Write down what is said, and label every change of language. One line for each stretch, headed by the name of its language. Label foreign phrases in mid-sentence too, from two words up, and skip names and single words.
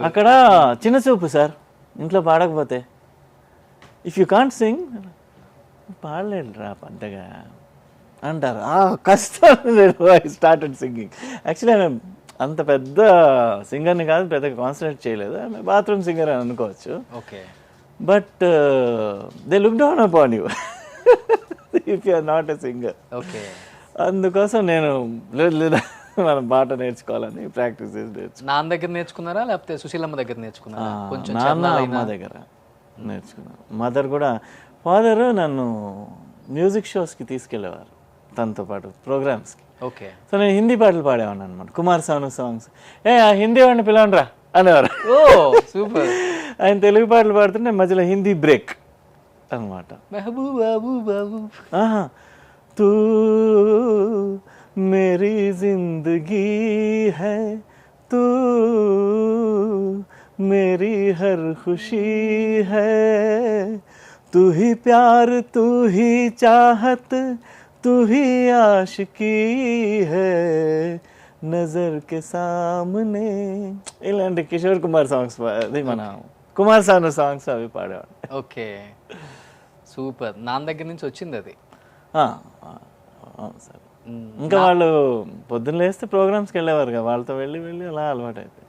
Telugu: అక్కడ చిన్న చూపు సార్, ఇంట్లో పాడకపోతే.
English: If you can't sing,
Telugu: పాడలేడు రా పెద్దగా అంటారు.
English: కష్టం. I started singing.
Telugu: యాక్చువల్లీ ఆమె అంత పెద్ద సింగర్ని కాదు, పెద్దగా కాన్సన్ట్రేట్ చేయలేదు. ఆమె
English: bathroom singer
Telugu: అని అనుకోవచ్చు. ఓకే.
English: But they look down upon you if you are not a singer. ఓకే.
Telugu: అందుకోసం నేను లేదా మనం పాట నేర్చుకోవాలని ప్రాక్టీస్ చేసి నేర్చుకున్నాను. నాన్న దగ్గర నేర్చుకున్నారా లేకపోతే సుశీలమ్మ దగ్గర నేర్చుకున్నారా? కొంచెం నాన్న అమ్మ దగ్గర నేర్చుకున్నాను. మదర్ కూడా, ఫాదర్ నన్ను
English: music shows-ki
Telugu: తీసుకెళ్ళేవారు తనతో పాటు ప్రోగ్రామ్స్కి. ఓకే. సో నేను హిందీ పాటలు పాడేవాడిని అనమాట, కుమార్ సాను సాంగ్స్. ఆ హిందీ వాడిని పిలవండిరా అనేవారు. ఓ సూపర్. ఆయన తెలుగు పాటలు పాడుతుంటే మధ్యలో హిందీ బ్రేక్ అనమాట.
Hindi: तू मेरी जिंदगी है, तू मेरी हर खुशी है, तू ही प्यार, तू ही चाहत, तू ही आशिकी है, नजर के सामने.
Telugu: ఇలాంటి కిషోర్ కుమార్ సాంగ్స్, అది మన కుమార్ సాను సాంగ్స్ అవి పాడేవాడు.
English: okay super.
Telugu: నాన్న దగ్గర నుంచి వచ్చింది అది. అవును సార్. ఇంకా వాళ్ళు పొద్దున్న లేస్తే ప్రోగ్రామ్స్కి వెళ్ళేవారు కదా, వాళ్ళతో వెళ్ళి వెళ్ళి అలా అలవాటు అయిపోయింది.